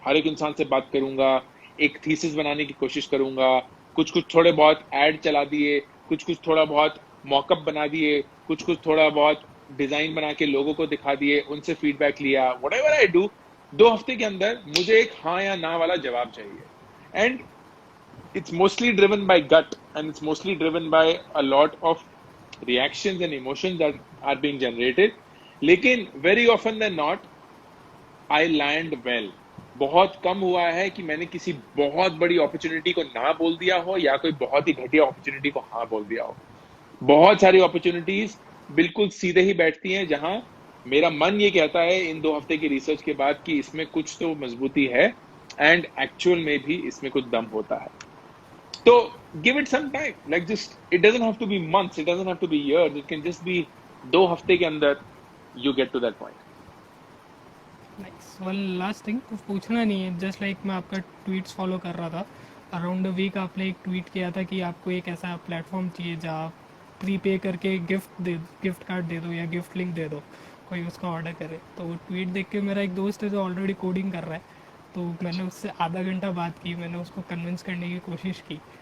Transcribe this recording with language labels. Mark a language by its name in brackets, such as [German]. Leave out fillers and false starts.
[Hindi] हर एक इंसान से बात करूंगा, एक थीसिस बनाने की कोशिश करूंगा, कुछ कुछ थोड़े बहुत ऐड चला दिए, कुछ कुछ थोड़ा बहुत मॉकअप बना दिए, कुछ कुछ थोड़ा बहुत डिजाइन बना के लोगों को दिखा दिए, उनसे फीडबैक लिया. [English] whatever I do, [Hindi] 2 हफ्ते के अंदर मुझे एक हाँ या ना वाला जवाब चाहिए. [English] And it's mostly driven by gut, and it's mostly driven by a lot of reactions and emotions that are being generated. लेकिन very often than not I land well, [Hindi] बहुत कम हुआ है कि मैंने किसी बहुत बड़ी अपॉर्चुनिटी को ना बोल दिया हो या कोई बहुत ही घटिया अपॉर्चुनिटी को हाँ बोल दिया हो। बहुत सारी अपॉर्चुनिटीज बिल्कुल सीधे ही बैठती हैं, जहां मेरा मन ये कहता है इन 2 हफ्ते की रिसर्च के बाद कि इसमें कुछ तो मजबूती है, एंड एक्चुअल में भी इसमें कुछ दम होता है। [English] तो give it some time, like just it doesn't have to be months, it doesn't have to be years, it can just be [Hindi] 2 हफ्ते के अंदर [English] you get to that point. Nice. One last thing, [Hindi] कुछ पूछना नहीं है, just like मैं आपका tweets follow कर रहा था। अराउंड अ वीक आपने एक ट्वीट किया था कि आपको एक ऐसा प्लेटफॉर्म चाहिए जहाँ आप प्रीपे करके गिफ्ट कार्ड दे दो या गिफ्ट लिंक दे दो, कोई उसका ऑर्डर करे। तो वो ट्वीट देख के मेरा एक दोस्त है जो ऑलरेडी कोडिंग कर रहा है, तो मैंने उससे आधा घंटा बात की, मैंने उसको कन्विंस करने की कोशिश की।